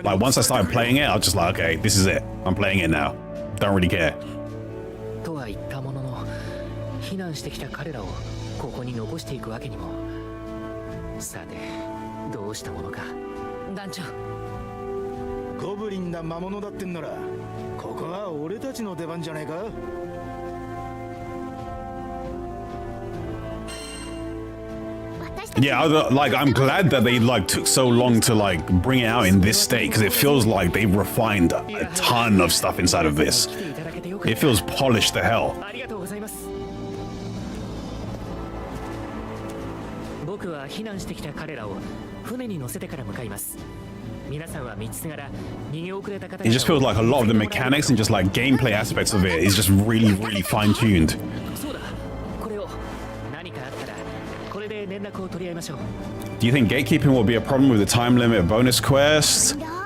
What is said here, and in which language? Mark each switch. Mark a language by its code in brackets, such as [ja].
[en] Like once I started playing it, I was just like, okay, this is it. I'm playing it now. Don't really care. [ja] 避難してきた彼らをここに残していくわけにも。さて、どうしたものか。団長。ゴブリンだ魔物だってんなら、ここは俺たちの出番じゃねえか。 [en] Yeah, like I'm glad that they like took so long to like bring it out in this state because it feels like they've refined a ton of stuff inside of this. It feels polished to hell. [ja] 僕は避難してきた彼らを船に乗せてから向かいます。皆さんは道すがら逃げ遅れた方。 [en] It just feels like a lot of the mechanics and just like gameplay aspects of it is just really fine-tuned. [ja] そうだ。これを何かあったらこれで連絡を取り合いましょう。 [en] Do you think gatekeeping will be a problem with the time limit bonus quest?